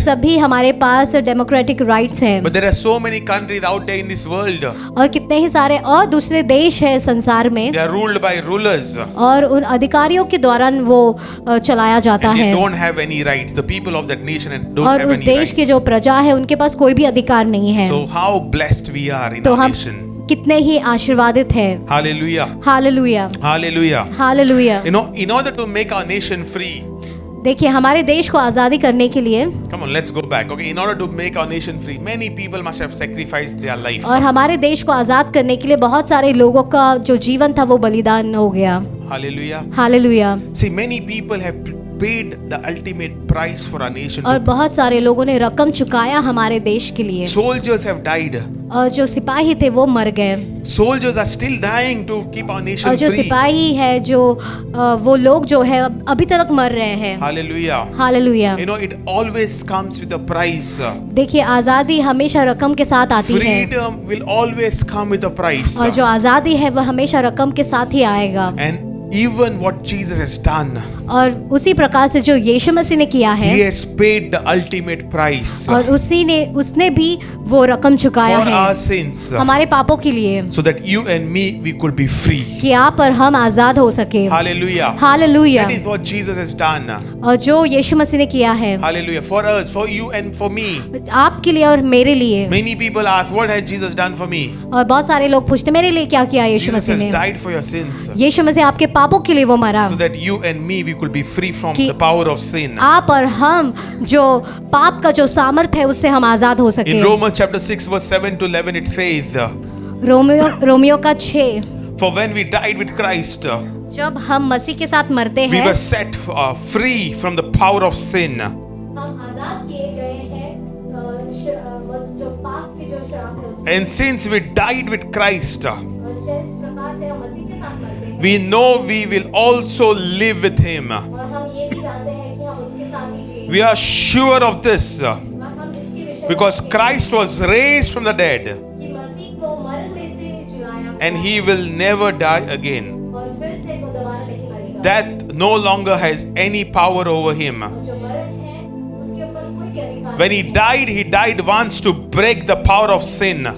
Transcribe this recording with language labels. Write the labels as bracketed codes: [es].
[hi] सभी हमारे पास democratic rights हैं [en] But there are so many countries out there in this world. [hi] और कितने ही सारे और दूसरे देश हैं संसार में [en] They are ruled by rulers. [hi] और उन अधिकारियों के द्वारा वो चलाया जाता [en] And they [hi] है [en] don't have any rights. The people of that nation don't [hi] और [en] have [hi] उस [en] any [hi] देश की [en] rights. [hi] जो प्रजा है उनके पास कोई भी अधिकार नहीं है [en] So how blessed we are in [hi] तो [en] our [hi] हम [en] nation. [hi] कितने ही आशीर्वादित हैं [en] Hallelujah. [hi] Hallelujah [en] Hallelujah. [hi] Hallelujah [en] You know, in order to make our nation free, [hi] देखिए हमारे देश को आजादी करने के लिए [en] come on, let's go back. Okay, in order to make our nation free, many people must have sacrificed their life. [hi] और हमारे देश को आजाद करने के लिए बहुत सारे लोगों का जो जीवन था वो बलिदान हो गया [en] Hallelujah. [hi] Hallelujah [en] See, many people have paid the ultimate price for our nation. [hi] और बहुत सारे लोगों ने रकम चुकाया हमारे देश के लिए [en] Soldiers have died. [hi] और जो सिपाही थे वो मर गए [en] Soldiers are still dying to keep our nation [hi] जो [en] free. [hi] सिपाही है जो वो लोग जो है अभी तक मर रहे हैं [en] Hallelujah. [hi] Hallelujah [en] You know, it always comes with a price. [hi] देखिए आजादी हमेशा रकम के साथ आती है [en] Freedom will always come with a price. [hi] और जो आजादी है वो हमेशा रकम के साथ ही आएगा [en] And even what Jesus has done, [hi] और उसी प्रकार से जो यीशु मसीह ने किया है [en] He has paid the ultimate price [hi] और उसने भी वो रकम चुकाया [en] for [hi] है [en] our sins, [hi] हमारे पापों के लिए [en] so that you and me, we could be free. [hi] कि आप और हम आजाद हो सके [en] Hallelujah. [hi] Hallelujah [en] That is what Jesus has done. [hi] और जो यीशु मसीह ने किया है [en] Hallelujah. For us, for you and for me. [hi] आपके लिए और मेरे लिए [en] Many people ask, what has Jesus done for me? [hi] और बहुत सारे लोग पूछते मेरे लिए क्या किया यीशु [en] Jesus [hi] मसीह [en] has [hi] ने [en] died for your sins, [hi] यीशु मसीह आपके पापों के लिए वो मरा [en] so that you and me, we could be free from [hi] कि [en] the power of sin. [hi] आप और हम जो पाप का जो सामर्थ है उससे हम आजाद हो सके [en] In Romans chapter 6 verse 7 to 11 it says, [hi] Romeo का 6 [en] for when we died with Christ, [hi] जब हम मसीह के साथ मरते [en] we [hi] हैं [en] were set free from the power of sin. [hi] हम आजाद किए गए हैं जो पाप के जो श्राप है उससे [en] And since we died with Christ, [hi] और जिस प्रकार से हम मसीह के साथ मरते हैं [en] we know we will also live with Him. [hi] और हम ये भी जानते हैं कि हम उसके साथ ही जिएंगे [en] We are sure of this [hi] और हम इसके विषय में [en] because Christ was raised from the dead [hi] कि मसीह को मरण में से जिलाया [en] and He will never die again. [hi] और फिर से वो दोबारा नहीं मरेगा [en] Death no longer has any power over Him. [hi] और जो मरण है उसके ऊपर कोई भी अधिकार [en] When He died once to break the power of sin.